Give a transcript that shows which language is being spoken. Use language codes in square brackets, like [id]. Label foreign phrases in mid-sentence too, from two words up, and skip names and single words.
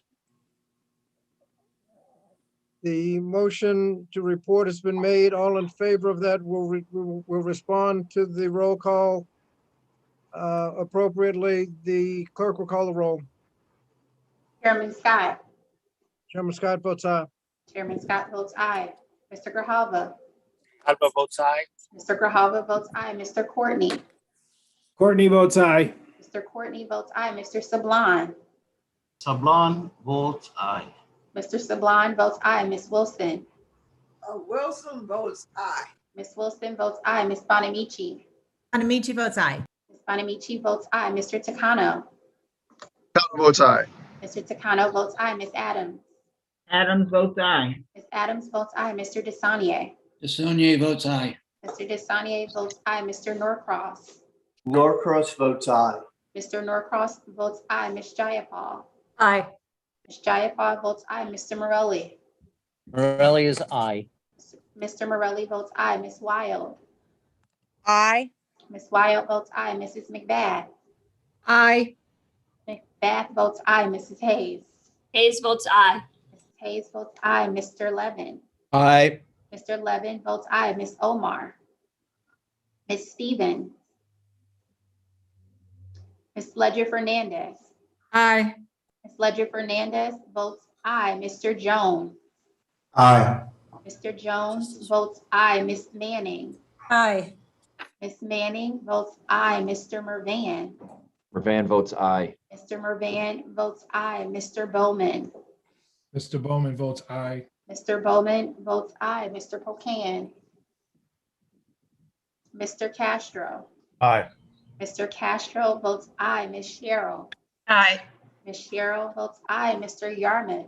[en] The motion to report has been made. All in favor of that will respond to the roll call appropriately. The clerk will call the roll. Chairman Scott. Chairman Scott votes aye. Chairman Scott votes aye. Mr. Grijalva. Grijalva votes aye. Mr. Grijalva votes aye. Mr. Courtney. Courtney votes aye. Mr. Courtney votes aye. Mr. Sablon. Sablon votes aye. Mr. Sablon votes aye. Ms. Wilson. Wilson votes aye. Ms. Wilson votes aye. Ms. Bonamici. Bonamici votes aye. Ms. Bonamici votes aye. Mr. Takano. Count votes aye. Mr. Takano votes aye. Ms. Adams. Adams votes aye. Ms. Adams votes aye. Mr. DeSaulnier. DeSaulnier votes aye. Mr. DeSaulnier votes aye. Mr. Norcross. Norcross votes aye. Mr. Norcross votes aye. Ms. Jayapal. Aye. Ms. Jayapal votes aye. Mr. Morelli. Morelli is aye. Mr. Morelli votes aye. Ms. Wild. Aye. Ms. Wild votes aye. Mrs. McBath. Aye. McBath votes aye. Mrs. Hayes. Hayes votes aye. Mrs. Hayes votes aye. Mr. Levin. Aye. Mr. Levin votes aye. Ms. Omar. Ms. Stevens. Ms. Ledger Fernandez. Aye. Ms. Ledger Fernandez votes aye. Mr. Jones. Aye. Mr. Jones votes aye. Ms. Manning. Aye. Ms. Manning votes aye. Mr. Mervan. Mervan votes aye. Mr. Mervan votes aye. Mr. Bowman. Mr. Bowman votes aye. Mr. Bowman votes aye. Mr. Pocan. Mr. Castro. Aye. Mr. Castro votes aye. Ms. Cheryl. Aye. Ms. Cheryl votes aye. Mr. Yarmouth.